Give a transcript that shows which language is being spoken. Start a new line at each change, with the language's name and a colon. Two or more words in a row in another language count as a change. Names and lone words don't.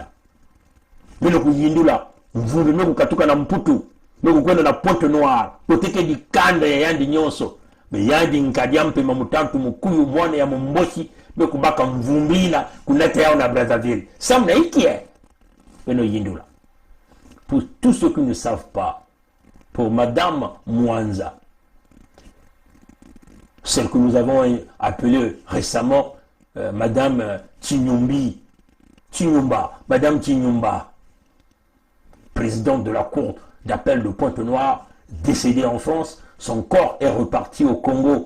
Kongo: Bino kuyindula mvumbi meku katuka na mputu meku kwenda na Pointe-Noire kutike dikanda ya yandi nyonso. Me yandi Nkadiampemba mutantu mukuyu mwana ya Momboshi meku baka mvumbila kunate yao na Brazzaville. Samna ikie bino yindula.
French: Pour tous ceux qui ne savent pas, pour madame Mwanza, celle que nous avons appelée récemment madame madame Tinyumba, présidente de la cour d'appel de Pointe-Noire, décédée en France, son corps est reparti au Congo.